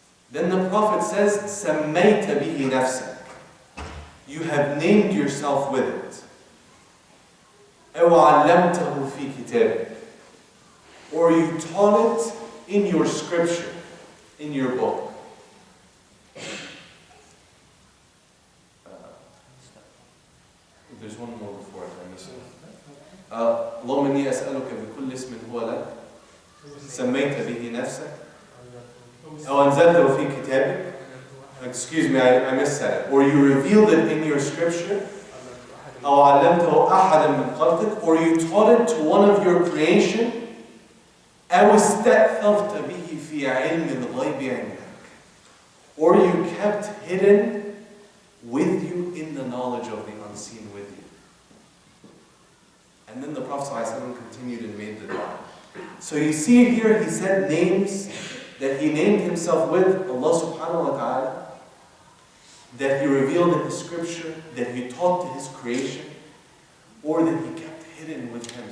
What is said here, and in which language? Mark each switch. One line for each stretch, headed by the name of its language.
English: Then the Prophet says,
Arabic: Sammayta bihi nafsak.
English: You have named yourself with it.
Arabic: أو علمته في كتابك.
English: Or you taught it in your scripture, in your book. There's one more before it, I missed it.
Arabic: اللهم إني أسألك بكل اسم هو لك سميت به نفسك أو أنزلته في كتابك.
English: Excuse me, I missaid it. Or you revealed it in your scripture.
Arabic: أو علمته أحدا من خلقك.
English: Or you taught it to one of your creation.
Arabic: أو استأثرت به في علم الغيب عندك.
English: Or you kept hidden with you in the knowledge of the unseen with you. And then the Prophet ﷺ continued and made the dua. So you see here, he said names that he named himself with, Allah subhanahu wa ta'ala, that he revealed in the scripture, that he taught to his creation, or that he kept hidden with him.